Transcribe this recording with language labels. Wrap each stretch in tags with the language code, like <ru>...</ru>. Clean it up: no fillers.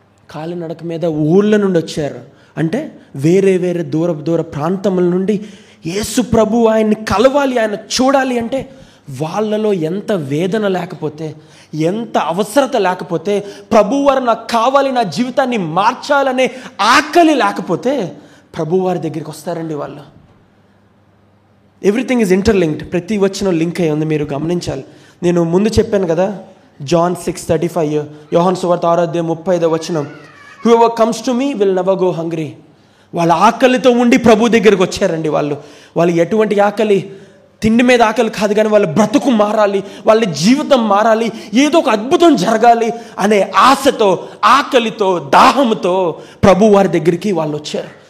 <te>కాలినడక మీద ఊళ్ళ నుండి వచ్చారు అంటే వేరే దూర ప్రాంతముల నుండి యేసు ప్రభు ఆయన్ని కలవాలి, ఆయన చూడాలి అంటే వాళ్ళలో ఎంత వేదన లేకపోతే, ఎంత అవసరత లేకపోతే, ప్రభువారు నాకు కావాలి, నా జీవితాన్ని మార్చాలనే ఆకలి లేకపోతే ప్రభువారి దగ్గరికి వస్తారండి వాళ్ళు.</te> <en>Everything is interlinked.</en> <te>ప్రతి వచనం లింక్ అయ్యి ఉంది, మీరు గమనించాలి. నేను ముందు చెప్పాను కదా, John 6:35, యోహాను సువార్త 6:35 వచనం,</te> <en>whoever comes to me will never go hungry.</en> <te>వాళ్ళ ఆకలితో ఉండి ప్రభు దగ్గరికి వచ్చారండి వాళ్ళు ఎటువంటి ఆకలి? తిండి మీద ఆకలి కాదు, కానీ వాళ్ళ బ్రతుకు మారాలి, వాళ్ళ జీవితం మారాలి, ఏదో ఒక అద్భుతం జరగాలి అనే ఆశతో, ఆకలితో, దాహంతో ప్రభు వారి దగ్గరికి వాళ్ళు వచ్చారు.</te>